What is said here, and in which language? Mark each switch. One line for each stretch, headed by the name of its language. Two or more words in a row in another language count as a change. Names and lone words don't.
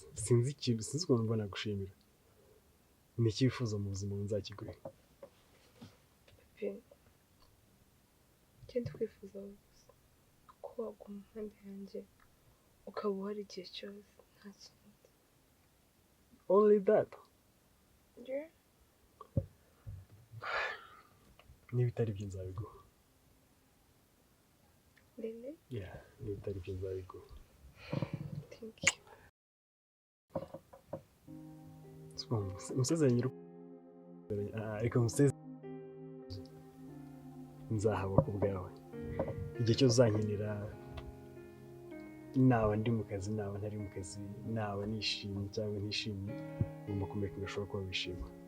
Kinyarwanda: Sinzi ukuntu mbona gushimira. Ni iki wifuza mu buzima nzakiguhe? Ikindi twifuza ko waguma impande yanjye ukaba uhari igihe cyose nta kindi.
English: Only that? Yeah.
Kinyarwanda: Niba itari byo nzabiguha.
English: Really?
Kinyarwanda: Yeah, niba itari byo nzabiguha.
English: Thank you.
Kinyarwanda: Umusezeranye reka nzahaba ku bwawe igihe cyose uzankenera, naba ndi mu kazi naba ntari mu kazi, naba nishimye cyangwa ntishimye, ngomba kumenya ko bishobora kuba wishima.